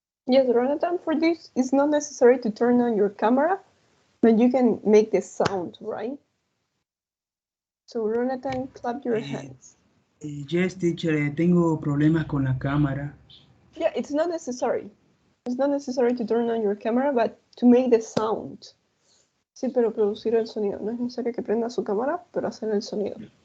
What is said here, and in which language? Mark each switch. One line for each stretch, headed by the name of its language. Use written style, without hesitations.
English: Yes, Jonathan, for this, it's not necessary to turn on your camera, but you can make the sound, right? So, Jonathan, clap your hands. Yes, teacher,
Spanish: tengo problemas con la cámara.
English: Yeah, it's not necessary. It's not necessary to turn on your camera, but to make the sound.
Spanish: Sí, pero producir el sonido. No es necesario que prenda su cámara, pero hacer el sonido.